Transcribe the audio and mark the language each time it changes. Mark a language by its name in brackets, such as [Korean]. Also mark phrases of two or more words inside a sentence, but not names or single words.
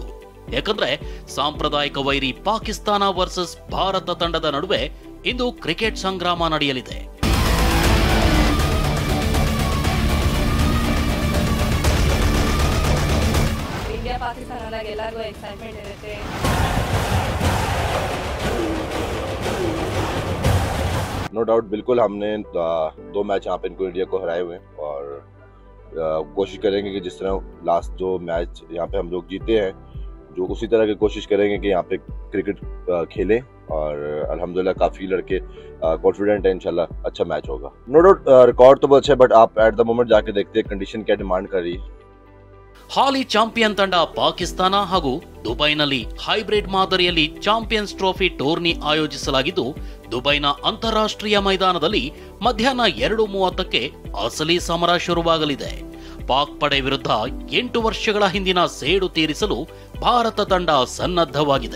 [Kannada] ಯಾಕಂದ್ರೆ ಸಾಂಪ್ರದಾಯಿಕ ವೈರಿ ಪಾಕಿಸ್ತಾನ ವರ್ಸಸ್ ಭಾರತ ತಂಡದ ನಡುವೆ ಇಂದು ಕ್ರಿಕೆಟ್ ಸಂಗ್ರಾಮ ನಡೆಯಲಿದೆ. ಇಂಡಿಯಾ ಪಾಕಿಸ್ತಾನ ಎಲ್ಲರಿಗೂ ಎಕ್ಸೈಟ್ಮೆಂಟ್ ಇರುತ್ತೆ. [English] no doubt [Hindi] बिल्कुल हमने 2 मैच यहाँ पे इनको इंडिया को हराए हुए हैं और कोशिश करेंगे कि जिस तरह लास्ट जो मैच यहाँ पे हम लोग जीते हैं जो उसी तरह की कोशिश करेंगे कि यहाँ पे क्रिकेट खेलें और अल्हम्दुलिल्लाह काफ़ी लड़के कॉन्फिडेंट हैं, इंशाल्लाह अच्छा मैच होगा. [English] no doubt [Hindi] रिकॉर्ड तो बहुत अच्छा है बट आप [English] at the moment [Hindi] जाके देखते हैं कंडीशन क्या डिमांड कर रही है. [Kannada] ಹಾಲಿ ಚಾಂಪಿಯನ್ ತಂಡ ಪಾಕಿಸ್ತಾನ ಹಾಗೂ ದುಬೈನಲ್ಲಿ ಹೈಬ್ರಿಡ್ ಮಾದರಿಯಲ್ಲಿ ಚಾಂಪಿಯನ್ಸ್ ಟ್ರೋಫಿ ಟೂರ್ನಿ ಆಯೋಜಿಸಲಾಗಿದ್ದು ದುಬೈನ ಅಂತಾರಾಷ್ಟ್ರೀಯ ಮೈದಾನದಲ್ಲಿ ಮಧ್ಯಾಹ್ನ 2:30ಕ್ಕೆ ಅಸಲಿ ಸಮರ ಶುರುವಾಗಲಿದೆ. ಪಾಕ್ ಪಡೆ ವಿರುದ್ಧ 8 ವರ್ಷಗಳ ಹಿಂದಿನ ಸೇಡು ತೀರಿಸಲು ಭಾರತ ತಂಡ ಸನ್ನದ್ಧವಾಗಿದೆ.